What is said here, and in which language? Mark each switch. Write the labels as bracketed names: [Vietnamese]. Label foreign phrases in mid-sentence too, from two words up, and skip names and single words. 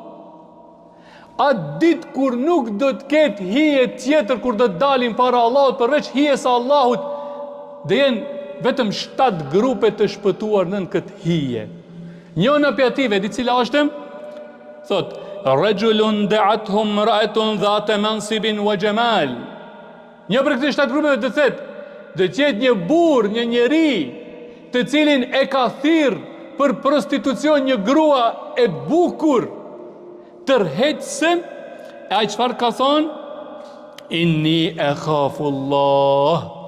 [Albanian] Atë ditë kur nuk do të ketë hije tjetër, kur do të dalin para Allahut, përveç hijes së Allahut, dhe jenë vetëm 7 grupe të shpëtuar nën këtë hije. Njëna prej ative, di cila është? Thot, [Arabic] رجل دعته امرأة ذات منصب وجمال. [Albanian] Një prej këtyre 7 grupeve do të jetë një burr, një njeri, të cilin e ka thirr për prostitucion një grua e bukur, tërheqëse, e ai çfarë ka thonë? [Arabic] إني أخاف الله.